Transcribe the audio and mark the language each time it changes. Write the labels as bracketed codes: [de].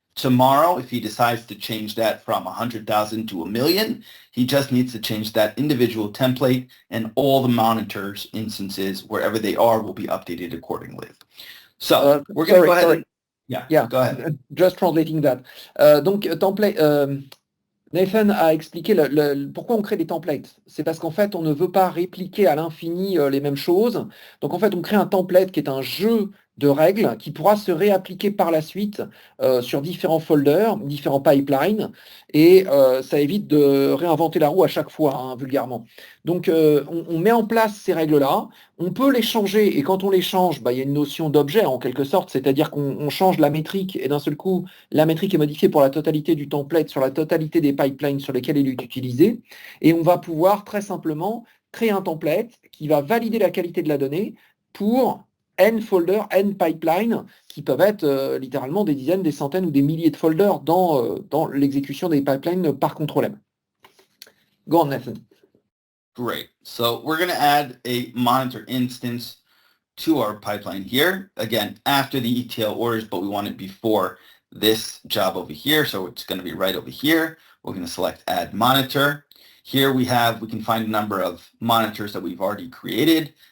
[en] Tomorrow, if he decides to change that from 100,000 to 1 million, he just needs to change that individual template, and all the monitors instances, wherever they are, will be updated accordingly. So we're going to go ahead. Yeah, go ahead. Just translating that. [fr] Donc, template. Nathan a expliqué pourquoi on crée des templates. C'est parce qu'en fait, on ne veut pas répliquer à l'infini les mêmes choses. Donc, en fait, on crée un template qui est un jeu de règles qui pourra se réappliquer par la suite sur différents folders, différents pipelines, et ça évite de réinventer la roue à chaque fois, hein, vulgairement. Donc, on met en place ces règles-là, on peut les changer, et quand on les change, il y a une notion d'objet en quelque sorte, c'est-à-dire qu'on change la métrique, et d'un seul coup, la métrique est modifiée pour la totalité du template, sur la totalité des pipelines sur lesquels il est utilisé, et on va pouvoir très simplement créer un template qui va valider la qualité de la donnée pour N folders, N pipelines, qui peuvent être littéralement des dizaines, des centaines ou des milliers de folders dans l'exécution des pipelines par contrôle M. [en] Go on, Nathan. Great. So we're going to add a monitor instance to our pipeline here. Again, after the ETL orders, but we want it before this job over here. So it's going to be right over here. We're going to select add monitor. Here we can find a number of monitors that we've already created.